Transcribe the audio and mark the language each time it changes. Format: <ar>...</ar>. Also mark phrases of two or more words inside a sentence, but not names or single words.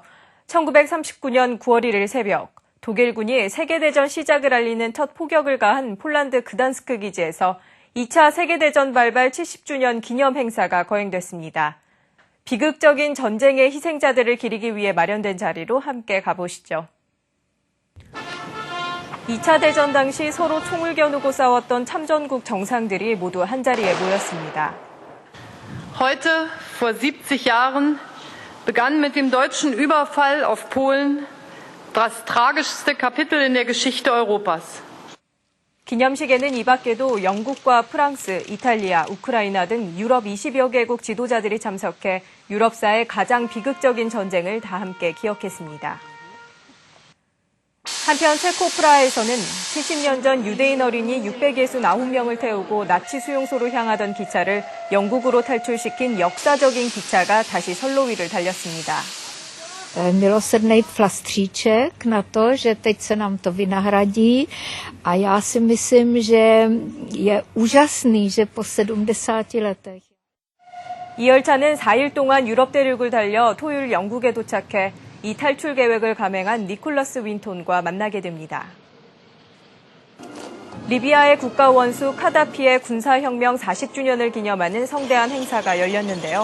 <ko>1939년 9월 1일 새벽, 독일군이 세계대전 시작을 알리는 첫 포격을 가한 폴란드 그단스크 기지에서 2차 세계대전 발발 70주년 기념 행사가 거행됐습니다. 비극적인 전쟁의 희생자들을 기리기 위해 마련된 자리로 함께 가보시죠. 2차 대전 당시 서로 총을 겨누고 싸웠던 참전국 정상들이 모두 한자리에 모였습니다.</ko> <de>Heute, vor 70 Jahren, begann mit dem deutschen Überfall auf Polen das tragischste Kapitel in der Geschichte Europas.</de> <ko>기념식에는 이 밖에도 영국과 프랑스, 이탈리아, 우크라이나 등 유럽 20여 개국 지도자들이 참석해 유럽사의 가장 비극적인 전쟁을 다 함께 기억했습니다. 한편 체코 프라하에서는 70년 전 유대인 어린이 669명을 태우고 나치 수용소로 향하던 기차를 영국으로 탈출시킨 역사적인 기차가 다시 선로 위를 달렸습니다.</ko> <cs>Milosrdný flastříček na to, že teď se nám to vynahradí a já si myslím, že je úžasný, že po 70 letech.</cs> <ko>이 열차는 4일 동안 유럽 대륙을 달려 토요일 영국에 도착해 이 탈출 계획을 감행한 니콜라스 윈톤과 만나게 됩니다. 리비아의 국가 원수 카다피의 군사혁명 40주년을 기념하는 성대한 행사가 열렸는데요.</ko>